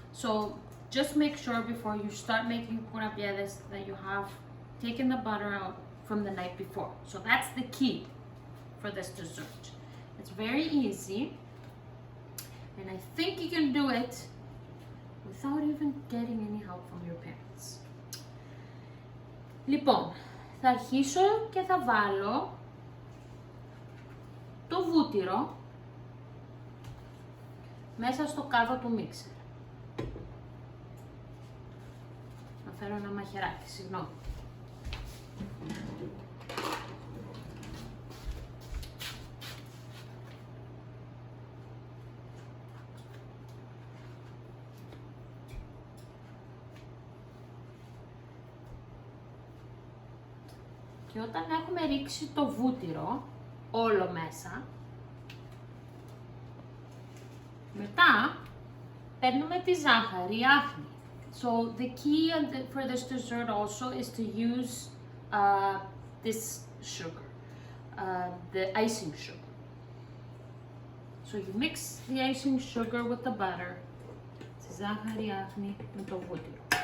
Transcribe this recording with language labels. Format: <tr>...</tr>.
<en>So just make sure before you start making kurabiades that you have taken the butter out from the night before. So that's the key for this dessert. It's very easy, and I think you can do it without even getting any help from your parents.</en> <el>Λοιπόν, θα αρχίσω και θα βάλω το βούτυρο μέσα στο κάδο του μίξερ. Να φέρω ένα μαχαιράκι, συγγνώμη. Και όταν έχουμε ρίξει το βούτυρο όλο μέσα, μετά παίρνουμε τη ζάχαρη, άχνη.</el> <en>So the key for this dessert also is to use this sugar, the icing sugar. So you mix the icing sugar with the butter,</en> <el>τη ζάχαρη άχνη με το βούτυρο.</el>